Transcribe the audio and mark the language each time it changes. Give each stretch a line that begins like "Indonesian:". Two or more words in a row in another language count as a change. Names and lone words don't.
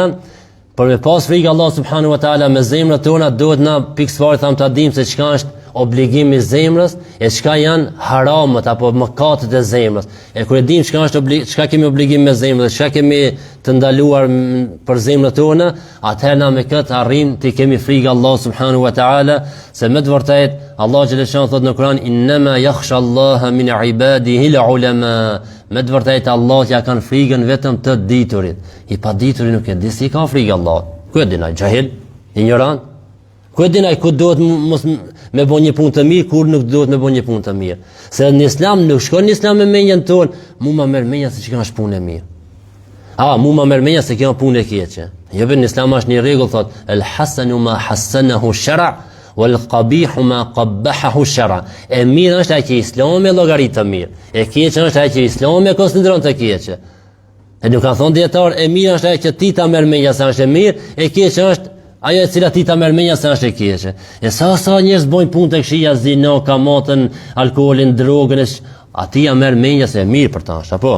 Albanian: Për me pas frikë Allah
Arabic: سبحانه وتعالى
Albanian: me zemrat tona, duhet na pikësisht tham ta dim se çka është obligimi i zemrës e çka janë haramat apo mëkatet e zemrës. E kur e dim çka kemi obligim me zemrën, çka kemi të ndaluar për zemrat tona, atëherë na me këtë arrim të kemi frikë Allah
Arabic: سبحانه وتعالى,
Albanian: se me të vërtetë Allah xhaleshan thot në Kur'an
Arabic: إنما يخشى الله من عباده العلماء.
Albanian: Me të vërtetë Allah ja kanë frikën vetëm të diturit. I pa diturit nuk e di si ka frikë Allah. Ku e din ai jahil, ignorant? Ku e din ai ku duhet mos me bën një punë të mirë, kur nuk duhet me bën një punë të mirë. Se në Islam nuk shkon në Islam me mendjen tonë, mu ma merr mendja se çka është punë e mirë. Mu ma merr mendja se kjo punë e keqe. Jo në Islam është një rregull thot
Arabic: الحسن ما حسنه الشرع والقبيح ما قبحه الشرع.
Albanian: E mirë është ai që Islami llogarit të mirë. E keqja është ai që Islami konsideron të keqe. E nuk kanë thonë dietar, e mirë është ai që ti ta merr mendja se është e mirë, e keqja është ajo e cila ti ta merr mendja se është e keqe. E sa njerëz bojnë punë të këqija, zinë, kamatën, alkoolin, drogën, aty ja merr mendja se e mirë për ta, apo?